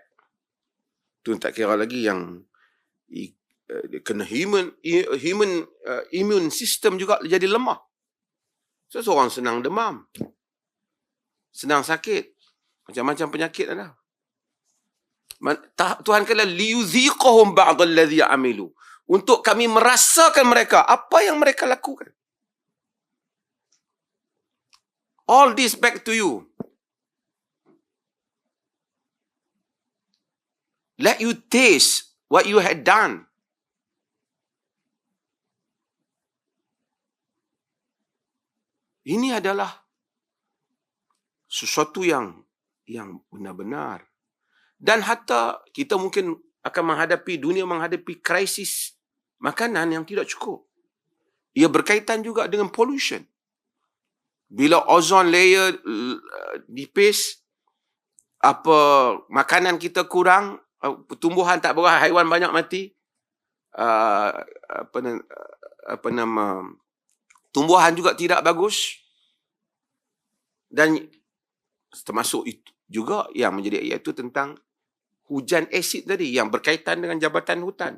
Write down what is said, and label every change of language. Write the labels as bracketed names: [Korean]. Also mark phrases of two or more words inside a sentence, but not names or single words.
[Malay] Tu tak kira lagi yang kena [English] human immune system [Malay] juga jadi lemah. So, seorang senang demam, senang sakit, macam-macam penyakit ada. Tuhan kata [Arabic] ليذيقهم بعض الذي عملوا, [Malay] untuk kami merasakan mereka apa yang mereka lakukan. [English] All this back to you. Let you taste what you had done. [Malay] Ini adalah sesuatu yang benar-benar. Dan hatta kita mungkin akan dunia menghadapi krisis makanan yang tidak cukup. Ia berkaitan juga dengan pollution. Bila [English] ozone layer [Malay] nipis, makanan kita kurang, tumbuhan tak berah, haiwan banyak mati, tumbuhan juga tidak bagus, dan termasuk itu juga yang menjadi iaitu tentang hujan asid tadi yang berkaitan dengan jabatan hutan.